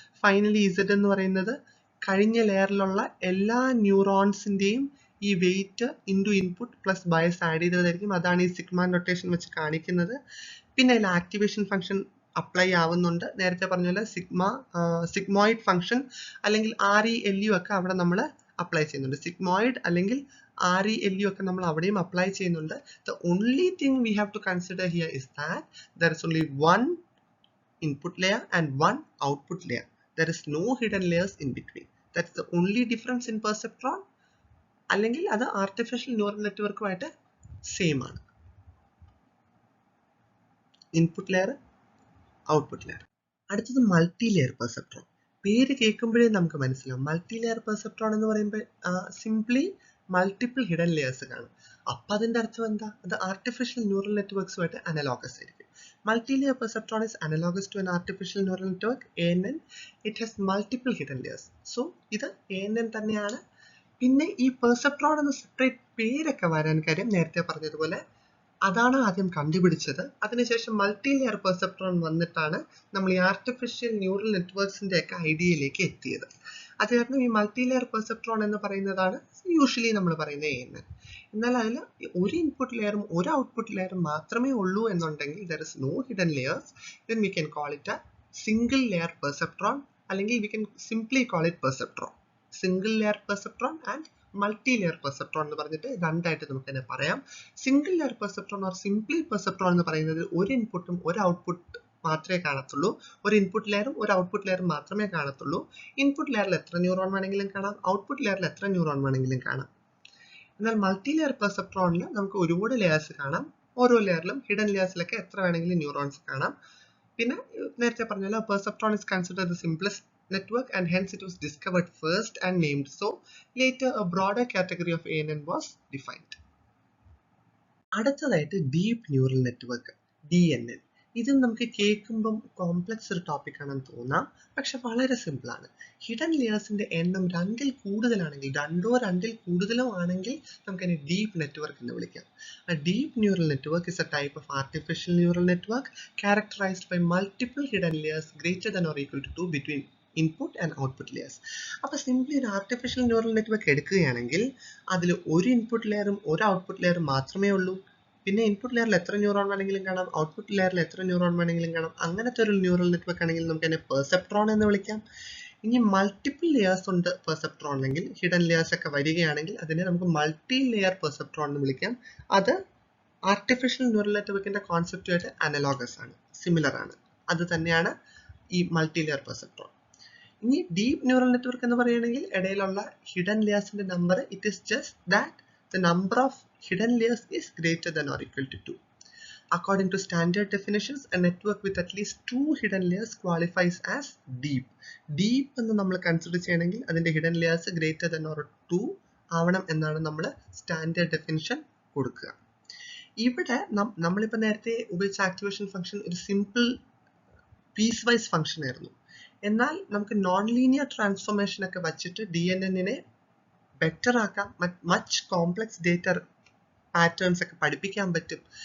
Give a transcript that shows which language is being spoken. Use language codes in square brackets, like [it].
[ml] Finally Z എന്ന് പറയുന്നത് കഴിഞ്ഞ ലെയറിലുള്ള എല്ലാ ന്യൂറോൺസിന്റെയും ഈ wait into input plus bias add ചെയ്തതായിരിക്കും. അതാണ് ഈ സിഗ്മ നൊട്ടേഷൻ വെച്ച് കാണിക്കുന്നത്. പിന്നെ അതിൽ ആക്ടിവേഷൻ ഫംഗ്ഷൻ അപ്ലൈ ആവുന്നുണ്ട്. നേരത്തെ പറഞ്ഞ പോലെ സിഗ്മോയിഡ് ഫംഗ്ഷൻ അല്ലെങ്കിൽ ReLU ഒക്കെ അവിടെ നമ്മൾ അപ്ലൈ ചെയ്യുന്നുണ്ട്. സിഗ്മോയിഡ് അല്ലെങ്കിൽ ReLU ഒക്കെ നമ്മൾ അവിടെയും അപ്ലൈ ചെയ്യുന്നുണ്ട്. [en] The only thing we have to consider here is that there is only one input layer and one output layer. There is no hidden layers in between. That's the only difference in perceptron. [ml] അല്ലെങ്കിൽ അത് artificial neural നെറ്റ്വർക്കുമായിട്ട് same ആണ്. Input layer, output layer. അടുത്തത് multi layer perceptron. പേര് കേൾക്കുമ്പോഴേ നമുക്ക് മനസ്സിലാവും. Multi layer perceptron എന്ന് പറയുമ്പോൾ simply multiple hidden layers കാണും. അപ്പം അതിൻ്റെ അർത്ഥം എന്താ? അത് ആർട്ടിഫിഷ്യൽ ന്യൂറൽ നെറ്റ്വർക്സുമായിട്ട് അനലോഗസ് ആയിരിക്കും. [en] Multi layer perceptron is analogous to an artificial neural network, ANN. It has multiple hidden layers. [ml] So ഇത് ANN തന്നെയാണ്. പിന്നെ ഈ പെർസെപ്ട്രോൺ എന്ന സെപ്പറേറ്റ് പേരൊക്കെ വരാൻ കാര്യം നേരത്തെ പറഞ്ഞതുപോലെ അതാണ് ആദ്യം കണ്ടുപിടിച്ചത്. അതിനുശേഷം മൾട്ടി ലെയർ പെർസെപ്ട്രോൺ വന്നിട്ടാണ് നമ്മൾ ഈ ആർട്ടിഫിഷ്യൽ ന്യൂറൽ നെറ്റ്വർക്സിന്റെ ഒക്കെ ഐഡിയയിലേക്ക് എത്തിയത്. അത് കാരണം ഈ മൾട്ടി ലെയർ പെർസെപ്ട്രോൺ എന്ന് പറയുന്നതാണ് യൂഷ്വലി നമ്മൾ പറയുന്ന ANN. എന്നാൽ അതിൽ ഒരു ഇൻപുട്ട് ലെയറും ഒരു ഔട്ട്പുട്ട് ലെയറും മാത്രമേ ഉള്ളൂ എന്നുണ്ടെങ്കിൽ [en] there is no hidden layers, then we can call it a single layer perceptron, അല്ലെങ്കിൽ we can simply call it perceptron. [ml] Single layer perceptron and multi layer perceptron എന്ന് പറഞ്ഞിട്ട് രണ്ടായിട്ട് നമുക്ക് തന്നെ പറയാം. Single layer perceptron or simply perceptron എന്ന് പറയുന്നത് ഒരു ഇൻപുട്ടും ഒരു ഔട്ട്പുട്ട് മാത്രമേ കാണത്തുള്ളൂ. ഒരു ഇൻപുട്ട് ലെയറും ഒരു ഔട്ട്പുട്ട് ലെയറും മാത്രമേ കാണത്തുള്ളൂ. ഇൻപുട്ട് ലെയറിൽ എത്ര ന്യൂറോൺ വേണമെങ്കിലും കാണാം, ഔട്ട്പുട്ട് ലെയറിൽ എത്ര ന്യൂറോൺ വേണമെങ്കിലും കാണാം. എന്നാൽ മൾട്ടി ലെയർ പെർസെപ്ട്രോണിൽ നമുക്ക് ഒരുപാട് ലെയേഴ്സ് കാണാം. ഓരോ ലെയറിലും ഹിഡൻ ലെയേഴ്സിലൊക്കെ എത്ര വേണമെങ്കിലും ന്യൂറോൺസ് കാണാം. പിന്നെ നേരത്തെ പറഞ്ഞല്ലോ [en] Perceptron is considered the simplest network and hence it was discovered first and named so. Later a broader category of ANN was defined. [ml] അടുത്തതായിട്ട് ഡീപ്പ് ന്യൂറൽ നെറ്റ്വർക്ക്, DNN. ഇത് നമുക്ക് കേൾക്കുമ്പം കോംപ്ലക്സ് ഒരു ടോപ്പിക് ആണെന്ന് തോന്നാം, പക്ഷെ വളരെ സിമ്പിൾ ആണ്. ഹിഡൻ ലെയേഴ്സിന്റെ എണ്ണം രണ്ടിൽ കൂടുതലാണെങ്കിൽ, രണ്ടിൽ കൂടുതലോ ആണെങ്കിൽ നമുക്കതിനെ ഡീപ്പ് നെറ്റ്വർക്ക് എന്ന് വിളിക്കാം. [en] A deep neural network is a type of artificial neural network characterized by multiple hidden layers greater than or equal to 2 between input and output layers. [ml] അപ്പോൾ സിംപ്ലി ഒരു ആർട്ടിഫിഷ്യൽ ന്യൂറൽ നെറ്റ്വർക്ക് എടുക്കുകയാണെങ്കിൽ അതിൽ ഒരു input ലെയറും ഒരു output ലെയറും മാത്രമേ ഉള്ളൂ. പിന്നെ ഇൻപുട്ട് ലെയറിൽ എത്ര ന്യൂറോൺ വേണമെങ്കിലും കാണാം, ഔട്ട്പുട്ട് ലെയറിൽ എത്ര ന്യൂറോൺ വേണമെങ്കിലും കാണാം. അങ്ങനത്തെ ഒരു ന്യൂറൽ നെറ്റ്വർക്ക് ആണെങ്കിൽ നമുക്ക് അതിനെ പെർസെപ്ട്രോൺ എന്ന് വിളിക്കാം. ഇനി മൾട്ടിപ്പിൾ ലെയേഴ്സ് ഉണ്ട് പെർസെപ്ട്രോണിലെങ്കിൽ, ഹിഡൻ ലെയേഴ്സ് ഒക്കെ വരികയാണെങ്കിൽ അതിനെ നമുക്ക് മൾട്ടി ലെയർ പെർസെപ്ട്രോൺ എന്ന് വിളിക്കാം. അത് ആർട്ടിഫിഷ്യൽ ന്യൂറൽ നെറ്റ്വർക്കിന്റെ കോൺസെപ്റ്റുമായിട്ട് അനലോഗസ് ആണ്, സിമിലർ ആണ്. അത് തന്നെയാണ് ഈ മൾട്ടി ലെയർ പെർസെപ്ട്രോൺ. ഇനി ഡീപ്പ് ന്യൂറൽ നെറ്റ്വർക്ക് എന്ന് പറയുകയാണെങ്കിൽ ഇടയിലുള്ള hidden ലെയേഴ്സിന്റെ number, [en] It is just that the number of hidden layers is greater than or equal to 2. According to standard definitions, a network with at least 2 hidden layers qualifies as deep. [ml] Deep എന്ന് നമ്മൾ consider ചെയ്യണമെങ്കിൽ അതിന്റെ hidden layers greater than or 2 ആവണം എന്നാണ് നമ്മൾ standard definition കൊടുക്കുക. ഇവിടെ നമ്മളിപ്പോൾ നേരത്തെ ഉപയോഗിച്ച ആക്ടിവേഷൻ ഫംഗ്ഷൻ ഒരു സിമ്പിൾ പീസ് വൈസ് ഫംഗ്ഷൻ ആയിരുന്നു. എന്നാൽ നമുക്ക് നോൺ ലീനിയർ ട്രാൻസ്ഫോർമേഷൻ ഒക്കെ വച്ചിട്ട് DNN-നെ ബെറ്റർ ആക്കാം, മച്ച് കോംപ്ലക്സ് ഡേറ്റ പാറ്റേൺസ് ഒക്കെ പഠിപ്പിക്കാൻ പറ്റും.